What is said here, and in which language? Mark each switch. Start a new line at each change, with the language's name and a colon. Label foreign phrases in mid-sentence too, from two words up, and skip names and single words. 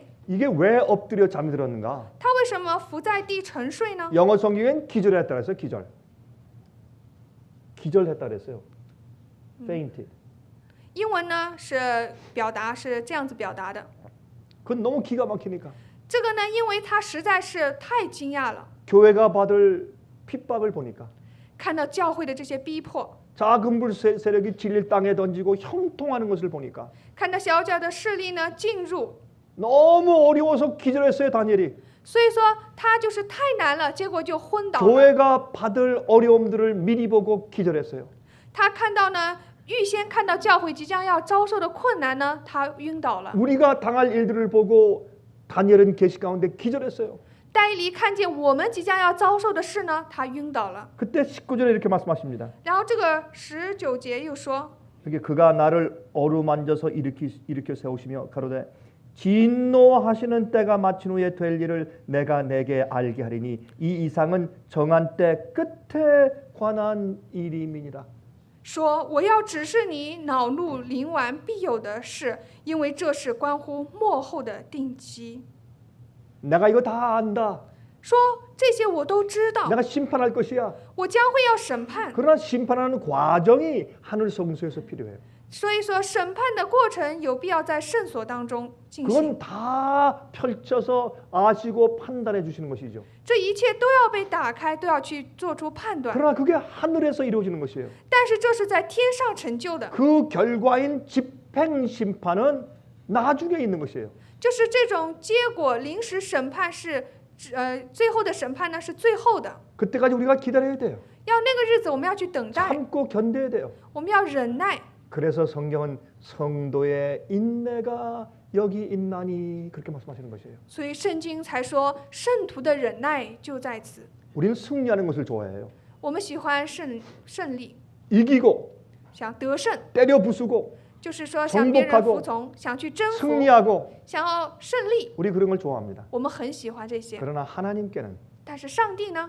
Korean: 이게 왜 엎드려 잠들었는가?
Chinese: 他为什么伏在地沉睡呢？
Korean: 영어 성경엔 기절했다 그랬어요. 기절했다 그랬어요. fainted.
Chinese: 英文呢是表达是这样子表达的。
Korean: 그건 너무 기가 막히니까.
Chinese: 这个呢，因为他实在是太惊讶了，
Korean: 교회가 받을 핍박을 보니까
Chinese: 看到教会的这些逼迫，
Korean: 작은 불 세력이 진리를 땅에 던지고 형통하는 것을 보니까
Chinese: 看到小小的势力呢进入，
Korean: 너무 어려워서 기절했어요. 다니엘이.
Chinese: 所以说他就是太难了，结果就昏倒了。
Korean: 교회가 받을 어려움들을 미리 보고 기절했어요.
Chinese: 他看到呢，预先看到教会即将要遭受的困难呢，他晕倒了。
Korean: 우리가 당할 일들을 보고 다니엘은 계시 가운데 기절했어요.
Chinese: 但以理看见我们即将要遭受的事呢，他晕倒了。
Korean: 그때 19절에 이렇게 말씀하십니다.
Chinese: 然后这个19节又说，
Korean: 이렇게 그가 나를 어루만져서 일으켜 세우시며 가로되 진노하시는 때가 마친 후에 될 일을 내가 내게 알게 하리니 이 이상은 정한 때 끝에 관한 일임이니라.
Chinese: 说我要指示你恼怒临完必有的事，因为这是关乎末后的定期。
Korean: 내가 이거 다 안다.
Chinese: 说这些我都知道，
Korean: 내가 심판할 것이야.
Chinese: 我将会要审判。
Korean: 그러나 심판하는 과정이 하늘 성소에서 필요해요.
Chinese: 所以说审判的过程有必要在圣所当中进行，
Korean: 그건 다 펼쳐서 아시고 판단해 주시는 것이죠.
Chinese: 这一切都要被打开，都要去做出判断。
Korean: 그러나 그게 하늘에서 이루어지는 것이에요.
Chinese: 但是这是在天上成就的，
Korean: 그 결과인 집행 심판은 나중에 있는 것이에요.
Chinese: 就是这种结果临时审判是，最后的审判呢是最后的，
Korean: 그때까지 우리가 기다려야 돼요.
Chinese: 要那个日子我们要去等待，
Korean: 참고 견뎌야 돼요.
Chinese: 我们要忍耐。
Korean: 그래서 성경은 성도의 인내가 여기 있나니 그렇게 말씀하시는 것이에요.
Chinese: 所以圣经才说圣徒的忍耐就在此。
Korean: 우리는 승리하는 것을 좋아해요.
Chinese: 我们喜欢胜利，
Korean: 이기고
Chinese: 想得胜，
Korean: 때려 부수고
Chinese: 就是说向别人
Korean: 정복하고
Chinese: 服从，想去征服，
Korean: 승리하고
Chinese: 想要胜利，
Korean: 우리 그런 걸 좋아합니다.
Chinese: 我们很喜欢这些。
Korean: 그러나 하나님께는
Chinese: 但是上帝呢，